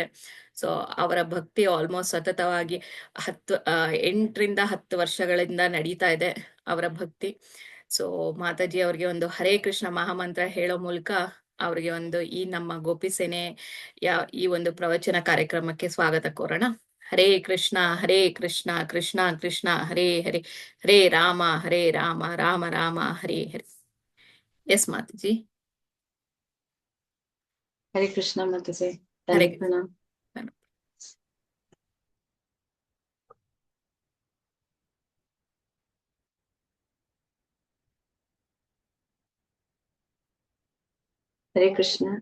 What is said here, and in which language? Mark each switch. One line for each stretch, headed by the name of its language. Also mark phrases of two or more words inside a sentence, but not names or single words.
Kannada: ಸೊ ಅವರ ಭಕ್ತಿ ಆಲ್ಮೋಸ್ಟ್ ಸತತವಾಗಿ 8ರಿಂದ 10 ವರ್ಷಗಳಿಂದ ನಡೀತಾ ಇದೆ ಅವರ ಭಕ್ತಿ. ಸೊ ಮಾತಾಜಿ ಅವ್ರಿಗೆ ಒಂದು ಹರೇ ಕೃಷ್ಣ ಮಹಾಮಂತ್ರ ಹೇಳೋ ಮೂಲಕ ಅವ್ರಿಗೆ ಒಂದು ಈ ನಮ್ಮ ಗೋಪಿ ಸೇನೆ ಈ ಒಂದು ಪ್ರವಚನ ಕಾರ್ಯಕ್ರಮಕ್ಕೆ ಸ್ವಾಗತ ಕೋರೋಣ.
Sanskrit: ಹರೇ ಕೃಷ್ಣ ಕೃಷ್ಣ ಕೃಷ್ಣ ಹರೇ ಹರೇ, ಹರೇ ರಾಮ ರಾಮ ರಾಮ ಹರೇ ಹರೇ.
Kannada: ಎಸ್ ಮಾತಾಜಿ. ಹರೇ ಕೃಷ್ಣ ಮಾತಾಜಿ. ಹರೇ ದಂಡವತ್ ಪ್ರಣಾಮ. ಹರೇ ಕೃಷ್ಣ.